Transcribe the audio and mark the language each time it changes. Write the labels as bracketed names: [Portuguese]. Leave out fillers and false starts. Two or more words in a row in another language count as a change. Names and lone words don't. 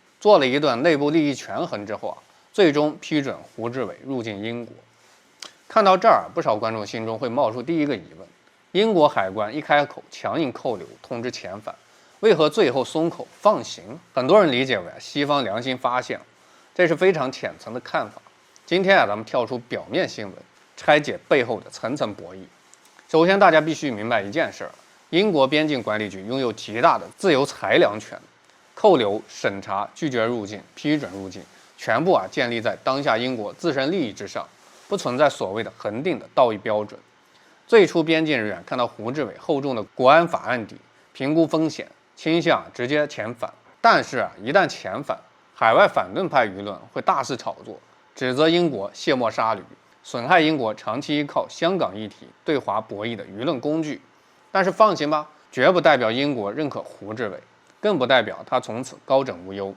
[Chinese] 做了一段內部利益權衡之後最終批准胡志偉入境英國。看到這兒，不少觀眾心中會冒出第一個疑問：英國海關一開口強硬扣留通知遣返，為何最後鬆口放行？很多人理解為西方良心發現，這是非常淺層的看法。今天咱們跳出表面新聞，拆解背後的层层博弈。首先，大家必須明白一件事：英國邊境管理局擁有极大的自由裁量权，扣留、审查、拒绝入境、批准入境，全部建立在当下英國自身利益之上，不存在所謂的恒定的道义標準。最初，边境人员看到胡志偉厚重的国安法案底，評估風險，傾向直接遣返。但是一旦遣返，海外反對派輿論會大肆炒作，指責英國卸磨殺驢，損害英國長期依靠香港議題對華博弈的輿論工具。但是放心吧，絕不代表英國認可胡志偉，更不代表他從此高枕無憂。